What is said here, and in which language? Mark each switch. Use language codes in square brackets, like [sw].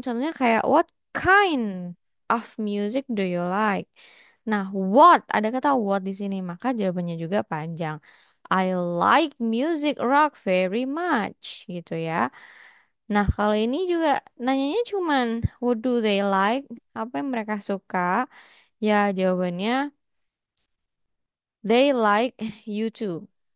[id] Contohnya kayak [en] what kind of music do you like? [id] Nah, what ada kata what di sini, maka jawabannya juga panjang. [en] I like music rock very much [id] gitu ya. Nah, kalau ini juga nanyanya cuman [en] what do they like? [id] Apa yang mereka suka? Ya, jawabannya [en] they like you too.